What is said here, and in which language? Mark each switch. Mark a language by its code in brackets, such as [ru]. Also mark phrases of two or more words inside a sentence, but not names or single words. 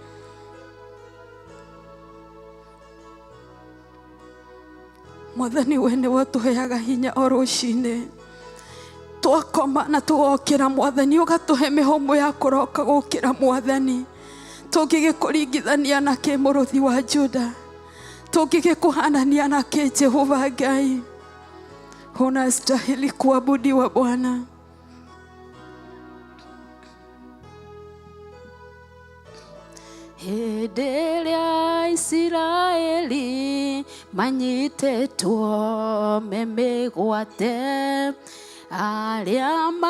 [ki] Mwathani, we nĩ watũheaga hinya o rũcinĩ. Twakoma na tũgokĩra Mwathani, ũgatũhe mĩhũmũ ya kũroka gũkĩra Mwathani. Tũngĩgĩkũringithania na kĩ mũrũthi wa Juda, tũngĩgĩkũhanania na kĩ Jehova Ngai. [sw] Unastahili kuabudiwa Bwana. [ki] Hĩndĩ ĩrĩa Isiraeli manyitĩtwo memĩgwate, arĩa